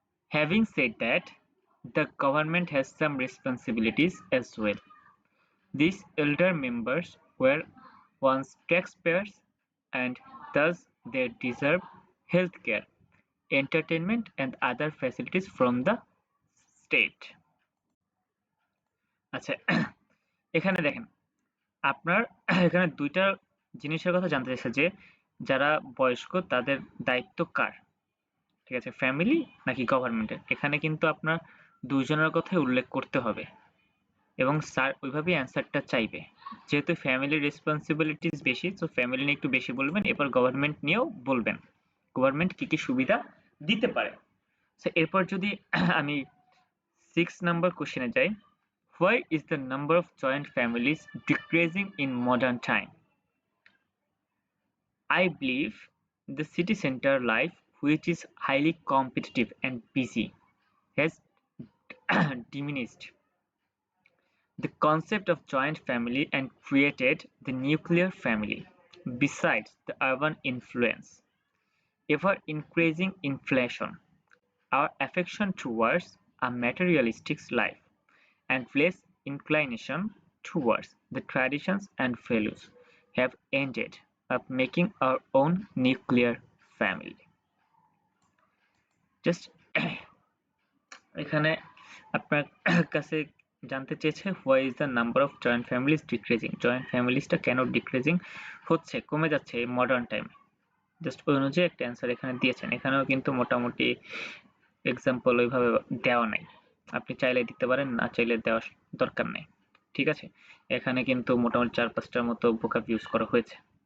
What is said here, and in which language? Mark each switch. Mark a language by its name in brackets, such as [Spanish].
[English] Having said that, the government has some responsibilities as well. These elder members were once taxpayers, and thus they deserve health care, entertainment and other facilities from the state. [Bangla] আচ্ছা, এখানে দেখেন আপনার এখানে দুইটা জিনিসের কথা জানতে চাইছে, যে যারা বয়স্ক তাদের দায়িত্ব কার, ঠিক আছে, ফ্যামিলি নাকি গভর্নমেন্টের। এখানে কিন্তু আপনার দুইজনের কথাই উল্লেখ করতে হবে এবং স্যার ওইভাবেই অ্যান্সারটা চাইবে, যেহেতু ফ্যামিলির রেসপন্সিবিলিটিস বেশি, তো ফ্যামিলি নিয়ে একটু বেশি বলবেন, এরপর গভর্নমেন্ট নিয়েও বলবেন গভর্নমেন্ট কি কি সুবিধা দিতে পারে। সো এরপর যদি আমি 6 নাম্বার কোশ্চেনে যাই, [English] why is the number of joint families decreasing in modern time? I believe the city center life, which is highly competitive and busy, has diminished the concept of joint family and created the nuclear family. Besides the urban influence, ever increasing inflation, our affection towards a materialistic life, and less inclination towards the traditions and values have ended up making our own nuclear family. Just [Bangla] এখানে আপনার কাছে জানতে চেয়েছে [English] why is the number of joint families decreasing? [Bangla] joint families টা কেন decreasing হচ্ছে, কমে যাচ্ছে এই মডার্ন টাইমে। জাস্ট ওই অনুযায়ী একটা অ্যান্সার এখানে দিয়েছেন। এখানেও কিন্তু মোটামুটি এক্সাম্পল ওইভাবে দেওয়া নাই, আপনি চাইলে দিতে পারেন, না চাইলে দেওয়ার দরকার নেই। ঠিক আছে, এখানে কিন্তু মোটামুটি 4-5টার মতো ভোকাব ইউজ করা হয়েছে।